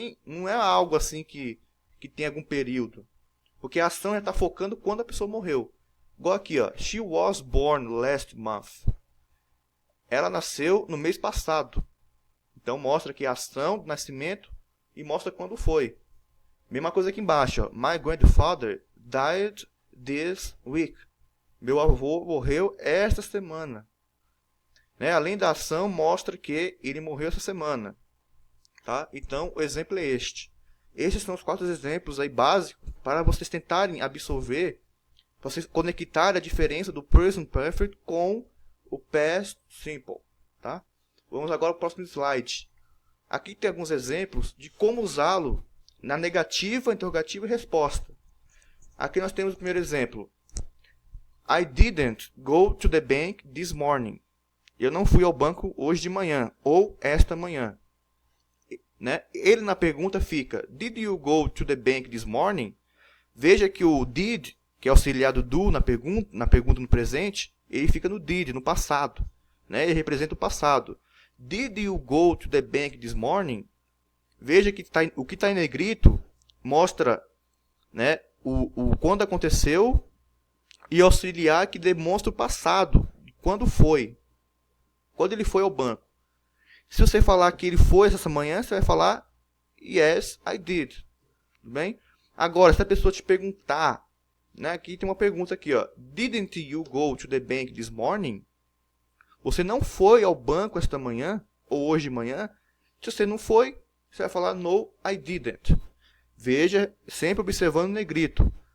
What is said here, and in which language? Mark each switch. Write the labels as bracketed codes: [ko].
[pt] Não é algo assim que tem algum período. Porque a ação já está focando quando a pessoa morreu. Igual aqui, ó. [en] She was born last month. [pt] Ela nasceu no mês passado. Então mostra que a ação do nascimento e mostra quando foi. Mesma coisa aqui embaixo, ó. [en] My grandfather died this week. [pt] Meu avô morreu esta semana. Né? Além da ação, mostra que ele morreu essa semana. Tá? Então, o exemplo é este. Estes são os 4 exemplos aí básicos para vocês tentarem absorver, para vocês conectarem a diferença do present perfect com o past simple. Tá? Vamos agora para o próximo slide. Aqui tem alguns exemplos de como usá-lo na negativa, interrogativa e resposta. Aqui nós temos o primeiro exemplo. [en] I didn't go to the bank this morning. [pt] Eu não fui ao banco hoje de manhã, ou esta manhã. Né? Ele na pergunta fica, [en] did you go to the bank this morning? [pt] Veja que o did, que é auxiliar do do na pergunta no presente, ele fica no did, no passado. Né? Ele representa o passado. [en] Did you go to the bank this morning? [pt] Veja que o que está em negrito mostra, né, o quando aconteceu e auxiliar que demonstra o passado, quando foi. Quando ele foi ao banco. Se você falar que ele foi essa manhã, você vai falar [en] yes, I did. [pt] Tudo bem? Agora, se a pessoa te perguntar, né, aqui tem uma pergunta aqui, ó. [en] Didn't you go to the bank this morning? [pt] Você não foi ao banco esta manhã ou hoje de manhã? Se você não foi, você vai falar [en] no, I didn't. [pt] Veja, sempre observando o negrito.